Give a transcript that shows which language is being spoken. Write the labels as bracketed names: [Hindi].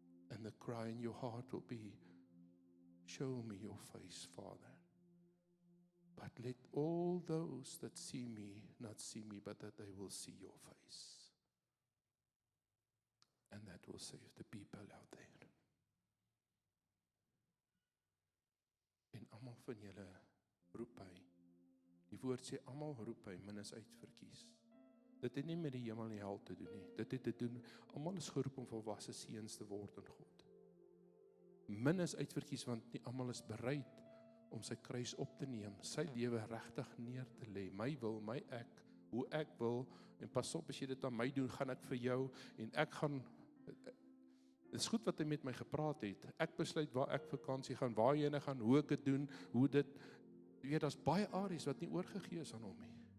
[English] And the cry in your heart will be, show me your face, Father. But let all those that see me not see me, but that they will see your face. And that will save the people out there. [Afrikaans] En almal van julle roep hy. Die woord sê, almal roep hy, min is uitverkies. Dit het nie met die hemel en die hel te doen nie. Dit het te doen, almal is geroep om volwasse seuns te word in God. Min is uitverkies, want nie almal is bereid om sy kruis op te neem, sy lewe regtig neer te lê. My wil, my ek, hoe ek wil, en pas op, as jy dit aan my doen, gaan ek vir jou, en ek gaan, dit is goed wat hy met my gepraat het, ek besluit waar ek vakansie gaan, waar jy gaan, hoe ek dit doen, hoe dit, jy weet, daar's baie areas wat nie oorgegee is aan hom nie.